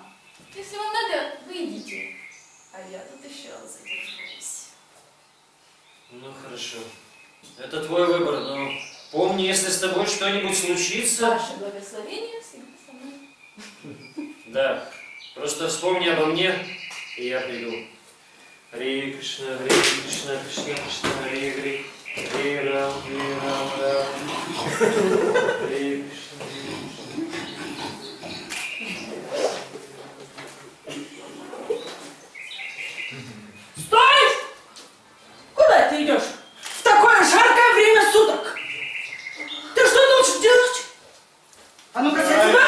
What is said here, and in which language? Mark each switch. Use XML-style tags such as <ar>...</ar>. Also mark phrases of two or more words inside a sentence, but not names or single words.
<ru>Если вам надо, вы идите. А я тут еще задержусь. Ну хорошо. Это твой выбор, но помни, если с тобой что-нибудь случится... Ваше благословение всегда со мной. Да, просто вспомни обо мне, и я приду. Харе Кришна, Кришна Кришна, Харе Рам, Рам. Харе Кришна. Стой! Куда ты идешь? В такое жаркое время суток! Ты что должен делать? А ну-ка, сядь сюда!</ru>